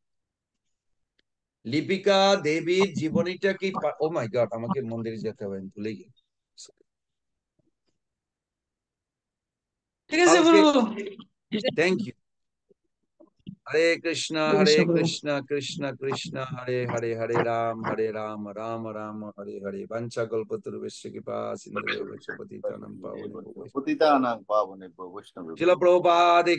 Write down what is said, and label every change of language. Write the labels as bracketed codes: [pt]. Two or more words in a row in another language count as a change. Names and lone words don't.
[bn] লিপিকা দেবীর জীবনীটা কি, [en] oh my god, [bn] আমাকে মন্দিরে যেতে হবে, আমি ভুলে গেছি। ঠিক আছে কালকে, প্রভু। [en] thank you. [sa] হরে কৃষ্ণ কৃষ্ণ কৃষ্ণ হরে হরে, হরে রাম রাম রাম হরে হরে। বাঞ্ছা কল্পতরুভ্যশ্চ কৃপা সিন্ধুভ্যশ্চ পতিতানাং পাবনেভ্যো বৈষ্ণবেভ্যো। পতিতানাং পাবনেভ্যো বৈষ্ণবেভ্যো। [bn] শিল প্রভুপাদ কি